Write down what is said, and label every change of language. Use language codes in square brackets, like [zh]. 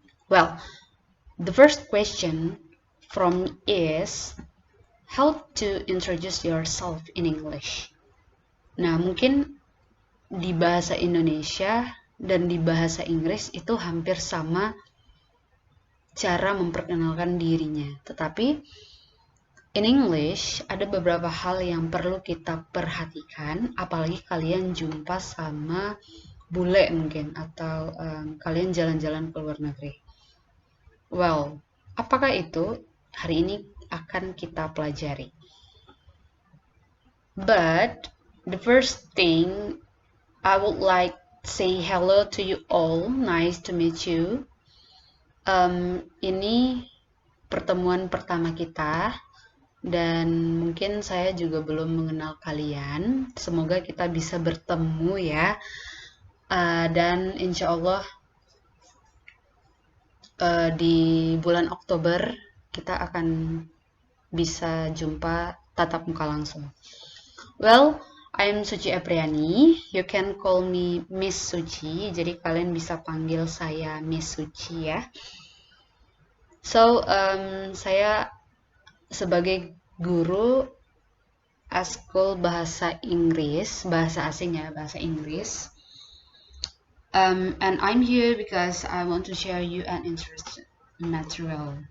[en] Well, the first question from is how to introduce yourself in English. [id] Nah, mungkin di bahasa Indonesia dan di bahasa Inggris itu hampir sama cara memperkenalkan dirinya. Tetapi [en] in English [id] ada beberapa hal yang perlu kita perhatikan, apalagi kalian jumpa sama bule mungkin atau kalian jalan-jalan ke luar negeri. Well, apakah itu? Hari ini akan kita pelajari. [en] But the first thing I would like to say hello to you all. Nice to meet you. [id] Ini pertemuan pertama kita dan mungkin saya juga belum mengenal kalian. Semoga kita bisa bertemu ya. Dan insya Allah di bulan Oktober kita akan bisa jumpa tatap muka langsung. [en] Well, I'm Suci Apriani. You can call me Miss Suci. [id] Jadi kalian bisa panggil saya Miss Suci ya. So, saya sebagai guru Eskul Bahasa Inggris, bahasa asing ya, bahasa Inggris. [en] And I'm here because I want to share you an interesting material.